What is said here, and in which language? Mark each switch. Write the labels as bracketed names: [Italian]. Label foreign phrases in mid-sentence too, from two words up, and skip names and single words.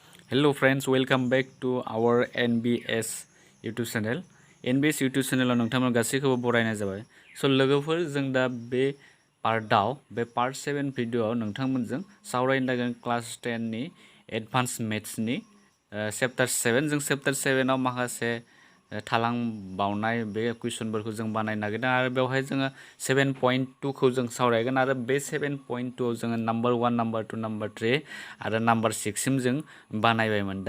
[English] Hello friends, welcome back to our NBS YouTube channel. [Bodo] NBS YouTube channel नोंथांमोन गासैखौबो बरायनाय जाबाय। So लोगोफोर जों दा बे पार्ट 7 भिडिअआव नोंथांमोनजों सावरायनो लागोन क्लास 10 नि [English] advance maths [Bodo] नि चैप्टार 7 जों चैप्टार 7 आव माखासे थालांबावनाय बे कुइसनफोरखौ जों बानायनो नागिरदों आरो बेवहाय जोङो 7.2 खौ जों सावरायगोन आरो बे 7.2 आव जोङो नम्बर 1 नम्बर 2 नम्बर 3 आरो नम्बर 6 सिम जों बानायबायमोन।